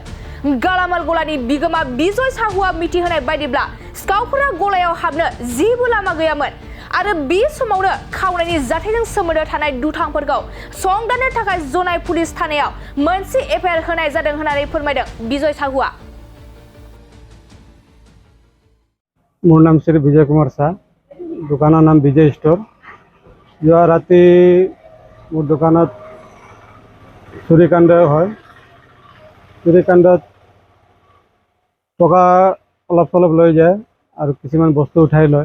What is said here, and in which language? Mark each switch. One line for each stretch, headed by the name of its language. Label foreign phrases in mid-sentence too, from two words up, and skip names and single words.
Bodo: गालामाल गलानि बिगोमा बिजय साहुआ मिथिहोनाय बायदिब्ला सिखावफोरा गलायाव हाबनो जेबो लामा गैयामोन आरो बे समावनो खावनायनि जाथायजों सोमोन्दो थानाय दुथांफोरखौ संदाननो थाखाय जनाय पुलिस थानायाव मोनसे एफआइआर होनाय जादों होननानै फोरमायदों बिजय साहुआ।
Assamese: মোৰ নাম শ্ৰী বিজয় কুমাৰ শাহ, দোকান নাম বিজয় ষ্টোৰ। যো ৰাতি মোৰ দোকান চুৰিকাণ্ড হৈ। চুৰিকাণ্ডত টকা অলপ চলপ লৈ যায় আৰু কিছু বস্তু উঠাই লয়।